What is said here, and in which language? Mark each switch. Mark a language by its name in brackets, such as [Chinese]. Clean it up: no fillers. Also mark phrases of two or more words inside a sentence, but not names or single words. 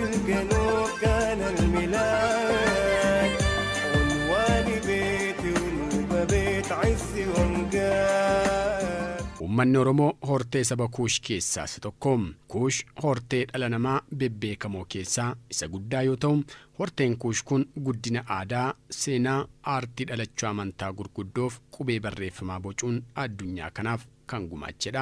[Arabic] جنوب كان الميلاد عنوان بيتي وبيت عزي وامجاد. [Oromo] Uummanni Oromoo hortee saba Kuush keessaa isa tokko. Kuush hortee dhala namaa bebbeekamoo keessaa isa guddaa yoo ta'u, horteen Kuush kun guddina aadaa, seenaa, aartii dhalachuu amantaa gurguddoof qubee barreeffamaa bocuun addunyaa kanaaf kan gumaachedha.